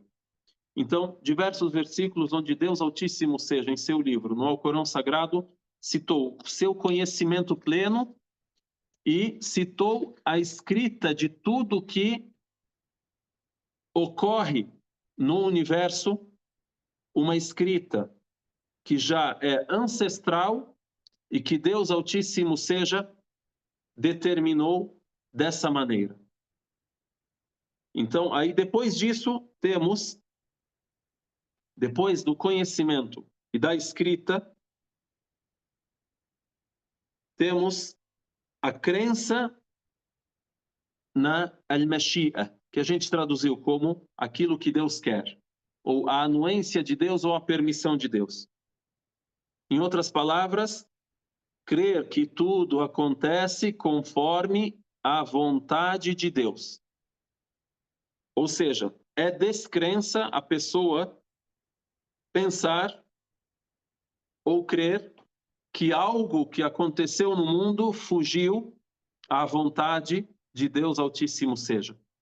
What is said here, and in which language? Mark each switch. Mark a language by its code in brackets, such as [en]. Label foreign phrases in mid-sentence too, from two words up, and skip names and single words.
[pt] Então, diversos versículos onde Deus Altíssimo seja, em seu livro, no Alcorão Sagrado, citou o seu conhecimento pleno e citou a escrita de tudo que ocorre no universo, uma escrita que já é ancestral e que Deus Altíssimo seja determinou dessa maneira. Então, aí depois disso, temos, depois do conhecimento e da escrita, temos a crença na al-mashi'a, que a gente traduziu como aquilo que Deus quer, ou a anuência de Deus ou a permissão de Deus. Em outras palavras, crer que tudo acontece conforme a vontade de Deus. Ou seja, é descrença a pessoa pensar ou crer que algo que aconteceu no mundo fugiu à vontade de Deus Altíssimo seja.